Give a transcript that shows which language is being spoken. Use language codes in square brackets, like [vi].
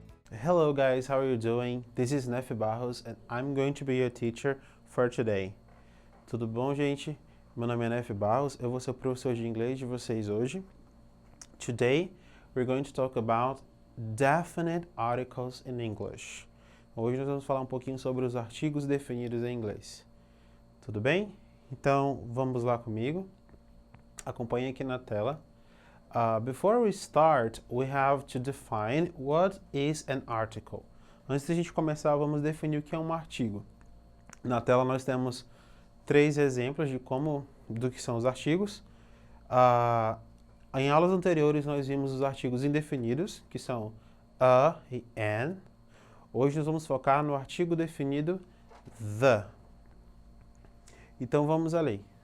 [en] Hello guys, how are you doing? This is Neff Barros and I'm going to be your teacher for today. [pt] Tudo bom, gente? Meu nome é Neff Barros, eu vou ser o professor de inglês de vocês hoje. [en] Today, we're going to talk about definite articles in English. [pt] Hoje nós vamos falar um pouquinho sobre os artigos definidos em inglês. Tudo bem? Então, vamos lá comigo. Acompanhe aqui na tela. [en] Before we start, we have to define what is an article. [pt] Antes de a gente começar, vamos definir o que é um artigo. Na tela nós temos 3 exemplos do que são os artigos. Em aulas anteriores nós vimos os artigos indefinidos, que são a e an. Hoje nós vamos focar no artigo definido the. Então vamos a ler.